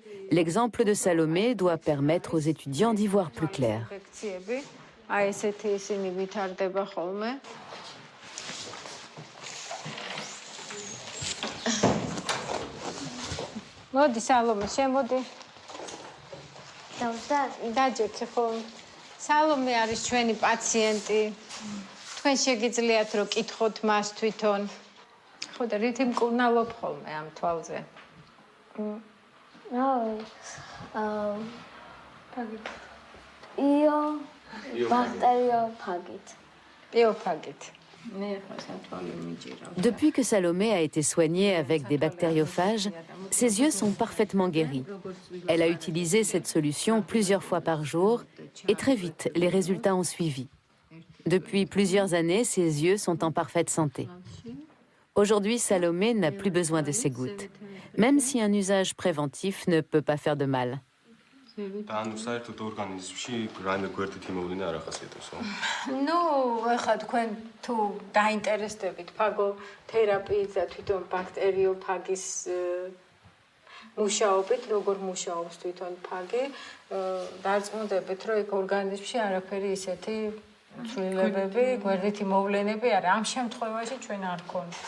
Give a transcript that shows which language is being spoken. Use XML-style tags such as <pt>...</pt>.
<fr>L'exemple de Salomé doit permettre aux étudiants d'y voir plus clair.</fr> <ka>სალომე არის ჩვენი პაციენტი. თქვენ შეგიძლიათ რომ კითხოთ მას თვითონ. ხო და რითი მკურნალობ ხოლმე ამ თვალზე? Iophagites.</ka> <fr>Depuis que Salomé a été soignée avec des bactériophages, ses yeux sont parfaitement guéris. Elle a utilisé cette solution plusieurs fois par jour et très vite, les résultats ont suivi. Depuis plusieurs années, ses yeux sont en parfaite santé. Aujourd'hui, Salomé n'a plus besoin de ces gouttes, même si un usage préventif ne peut pas faire de mal.</fr> <ka>ნუ ახლა თქვენ თუ დაინტერესდებით ფაგოთერაპიით და თვითონ ბაქტერიოფაგის მუშაობით, როგორ მუშაობს თვითონ ფაგი, დარწმუნდებით, რომ იქ ორგანიზმში არაფერი ისეთი ცვლილებები, გვერდითი მოვლენები არ ამ შემთხვევაში ჩვენ არ გქონდა.</ka>